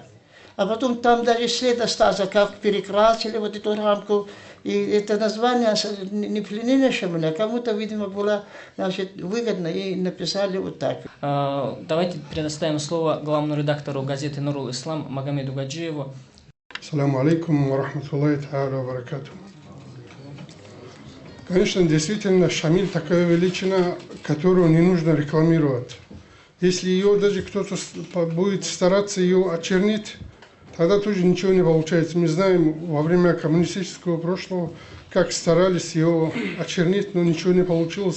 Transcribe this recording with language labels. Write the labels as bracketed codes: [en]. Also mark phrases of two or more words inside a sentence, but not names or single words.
[ru] А потом там даже след остался, как перекрасили вот эту рамку. И это название не пленение Шамиля, кому-то, видимо, было, значит, выгодно, и написали вот так. Давайте предоставим слово главному редактору газеты «Нурул Ислам» Магомеду Гаджиеву. [ar] السلام عليكم ورحمة الله تعالى وبركاته. [ru] Конечно, действительно, Шамиль такая величина, которую не нужно рекламировать. Если ее даже кто-то будет стараться ее очернить, тогда тоже ничего не получается. Мы знаем во время коммунистического прошлого, как старались ее очернить, но ничего не получилось.